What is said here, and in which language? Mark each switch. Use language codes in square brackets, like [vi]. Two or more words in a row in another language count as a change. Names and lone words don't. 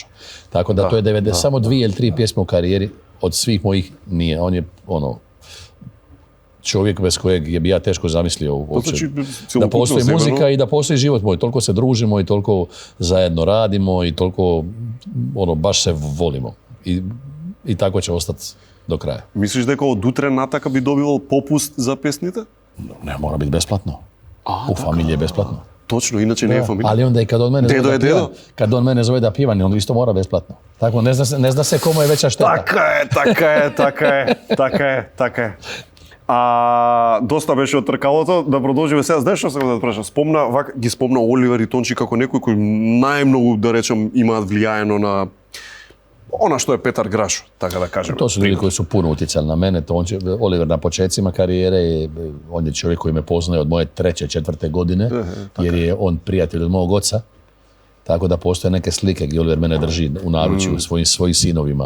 [hr] Tako da to je samo 2 ili 3 pjesme u karijeri od svih mojih nije. On je čovjek bez kojeg bi ja teško zamislio uopće da postoji muzika i da postoji život moj. Toliko se družimo i toliko zajedno radimo i toliko baš se volimo. I tako će ostati do kraja. [mk] Мислиш дека од утре натака би добивал попуст за песните? [hr] Ne, mora biti besplatno. U familiji je besplatno. [mk] Точно, иначе не е фамилија. [hr] Ali onda i kad on mene Dedo zove je da pjevam, dedo. kad on mene zove da pjevam, on isto mora besplatno. Tako ne zna se komu je veća šteta. [mk] Така е. Доста беше од тркалото, да продолжиме сега. Знаеш што сакам да те прашам? Ги спомна Оливер и Тончи како некои кои најмногу, да речем, имаат влијаено на [hr] ona što je Petar Grašo, tako da kažem. To su ljudi koji su puno utjecali na mene. Oliver na početcima karijere, on je čovjek koji me poznaje od moje 3., 4. godine, jer je on prijatelj od mog oca. Tako da postoje neke slike gdje Oliver mene drži u naručju svojim sinovima.